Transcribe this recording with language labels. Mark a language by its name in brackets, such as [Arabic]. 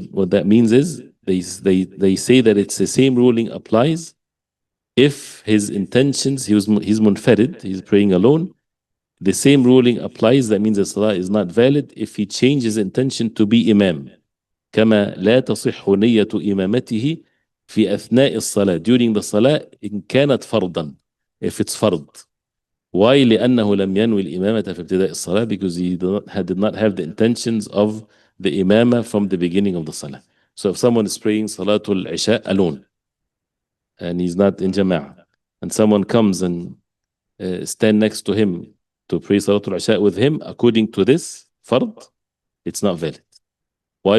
[English] What that means is they say that it's the same ruling applies if his intentions, he's munfarid, he's praying alone. The same ruling applies. That means the salah is not valid if he changes intention to be imam. [Arabic] كما لا تصح نية إمامته في أثناء الصلاة, [English] during the salah, [Arabic] إن كانت فرضا, [English] if it's [Arabic] فرض. [English] Why? [Arabic] لأنه لم ينوي الإمامة في ابتداء الصلاة, [English] because he did not have the intentions of the imamah from the beginning of the salah. So if someone is praying Salatul Isha alone and he's not in Jama'ah, and someone comes and stand next to him to pray Salatul Isha with him, according to this fard, it's not valid. Why?